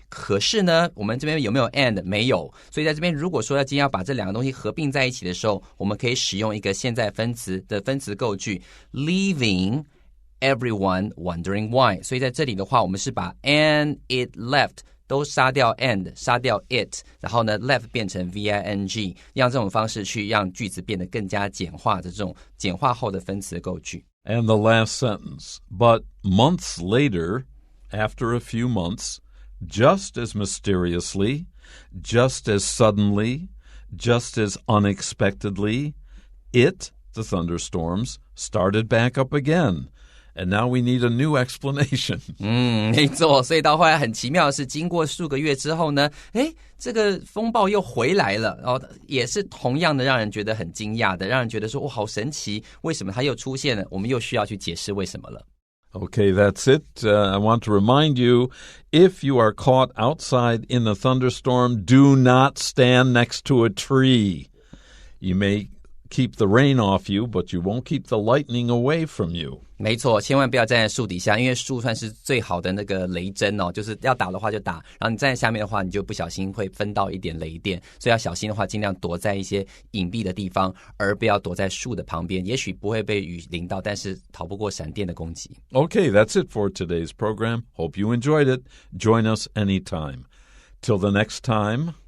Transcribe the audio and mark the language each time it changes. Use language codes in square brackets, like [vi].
[zh] 可是呢，我们这边有没有 and？ 没有。所以在这边如果说今天要把这两个东西合并在一起的时候，我们可以使用一个现在分词的分词构句 [en] leaving everyone wondering why. [zh] 所以在这里的话，我们是把 [en] and it left [zh] 都杀掉 and 杀掉 it， 然后呢 left 变成 VING， 用这种方式去让句子变得更加简化的这种简化后的分词构句。 [en] And the last sentence, but months later,After a few months, just as mysteriously, just as suddenly, just as unexpectedly, the thunderstorms, started back up again. And now we need a new explanation. [zh] 没错，所以到后来很奇妙的是，经过数个月之后呢，这个风暴又回来了，然后也是同样的让人觉得很惊讶的，让人觉得说，哇，好神奇，为什么它又出现了？我们又需要去解释为什么了。 [en] Okay, that's it. I want to remind you, if you are caught outside in a thunderstorm, do not stand next to a tree. You may keep the rain off you, but you won't keep the lightning away from you. [zh] 没错，千万不要站在树底下，因为树算是最好的那个雷针哦，就是要打的话就打，然后你站在下面的话，你就不小心会分到一点雷电，所以要小心的话，尽量躲在一些隐蔽的地方，而不要躲在树的旁边，也许不会被雨淋到，但是逃不过闪电的攻击。 [en] Okay, that's it for today's program. Hope you enjoyed it. Join us anytime. Till the next time,